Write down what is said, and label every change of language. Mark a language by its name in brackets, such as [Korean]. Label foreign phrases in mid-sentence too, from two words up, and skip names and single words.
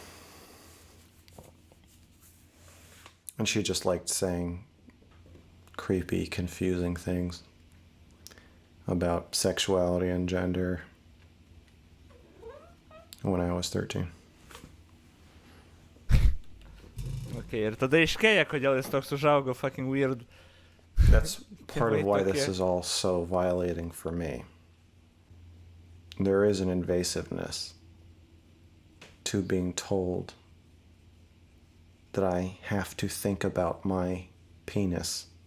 [English] And she just liked saying creepy, confusing things about sexuality and gender when I was 13. [Lithuanian] Okay, ir tada aiškėja, kodėl jis toks užaugo [English] fucking weird. That's part of [Lithuanian] Tėvai [English] why this [Lithuanian] tokie. [English] is all so violating for me. There is an invasiveness to being told that I have to think about my penis